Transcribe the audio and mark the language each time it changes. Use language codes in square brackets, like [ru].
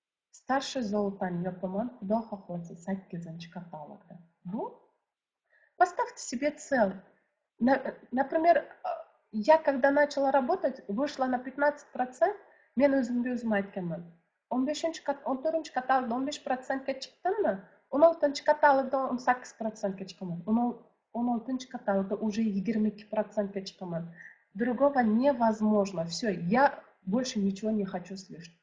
[ru] Старший [uz] золотан yopaman, Xudo xohlasa 8 katalogda. [ru] Поставьте себе цель. Например, я когда начала работать, вышла на 15%, [uz] men o'zimga o'zim aytganman. 14 katalogda 15%ga chiqdimmi? 16 katalogda 18%ga chiqaman. 16 katalogda уже 22%ga chiqaman. [ru] Другого невозможно. Все, я больше ничего не хочу слышать.